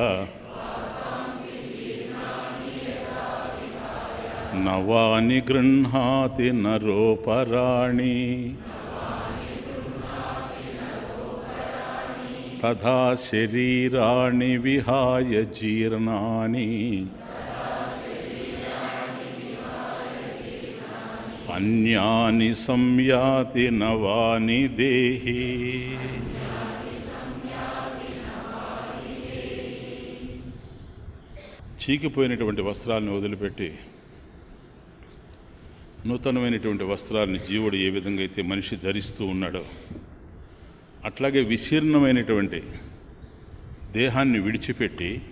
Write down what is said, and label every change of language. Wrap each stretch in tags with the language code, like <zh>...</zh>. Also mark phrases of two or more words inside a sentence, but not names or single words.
<sa>नवानि गृह्णाति नरोपराणि तथा शरीराणि विहाय जीर्णानि अन्यानि संयाति नवानि देहि.</sa> <te>చీకిపోయినటువంటి వస్త్రాలను వదిలిపెట్టి నూతనమైనటువంటి వస్త్రాలని జీవుడు ఏ విధంగా అయితే మనిషి ధరిస్తూ ఉన్నాడో అట్లాగే విశీర్ణమైనటువంటి దేహాన్ని విడిచిపెట్టి</te>